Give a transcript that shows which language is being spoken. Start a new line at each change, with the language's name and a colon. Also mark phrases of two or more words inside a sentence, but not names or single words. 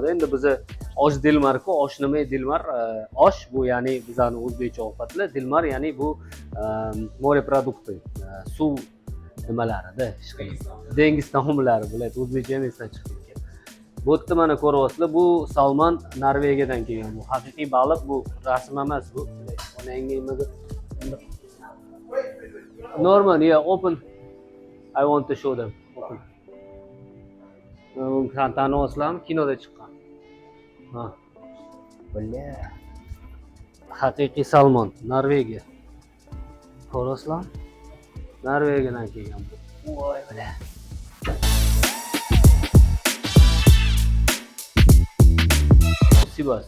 Uzbek: Endi biza osh Dilmar-ku, osh nima Dilmar? Osh bu ya'ni bizlarni o'zbekcha ovqatlar, Dilmar ya'ni bu moreprodukti, suv nimalarida, dengiz taomlari bo'ladi, o'zbekcha ham esdan chiqib ketgan. Bu yerda mana ko'ryapsizlar, bu salmon Norvegiyadan kelgan. Bu haqiqiy baliq, bu rasm emas bu.
English: Normal, yeah, open. I want to show them. Open.
Uzbek: Taniyapsizlarmi? Kinoda chiqqan. Ha. Billa. Haqiqiy salmon, Norvegiya. Ko'rasizlarmi? Norvegiyadan kelgan bu. Voy billa. Sibas.